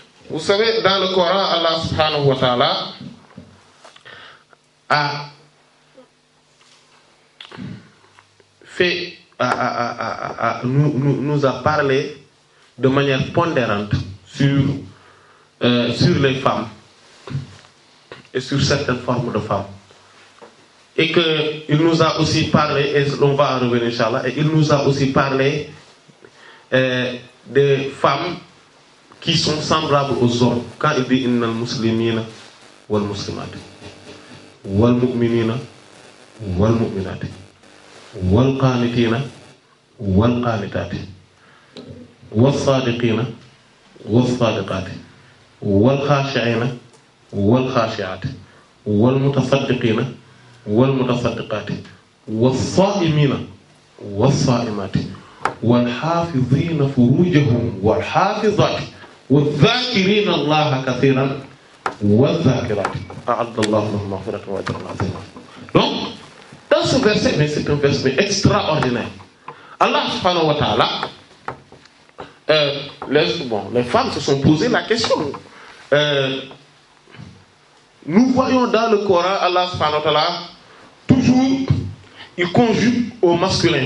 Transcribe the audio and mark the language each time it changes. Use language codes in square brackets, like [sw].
[fr] Vous savez, dans le Coran, Allah subhanahu wa ta'ala nous a parlé de manière pondérante sur les femmes et sur certaines formes de femmes. Et qu'il nous a aussi parlé, et on va en revenir, Inch'Allah, et il nous a aussi parlé des femmes qui sont semblables aux hommes. Quand il dit [ar] « Innal muslimina wal muslimat »« Wal mu'minina wal mu'minat » والقانتين والقانتات والصادقين والصادقات والخاشعين والخاشعات والمتصدقين والمتصدقات والصائمين والصائمات والحافظين فروجهم والحافظات والذاكرين الله كثيرا والذاكرات أعد الله لهم مغفرة وأجرا عظيما. [fr] Dans ce verset, mais c'est un verset extraordinaire. Allah subhanahu wa ta'ala, les femmes se sont posé la question. Nous voyons dans le Coran, Allah subhanahu wa ta'ala, toujours, il conjugue au masculin.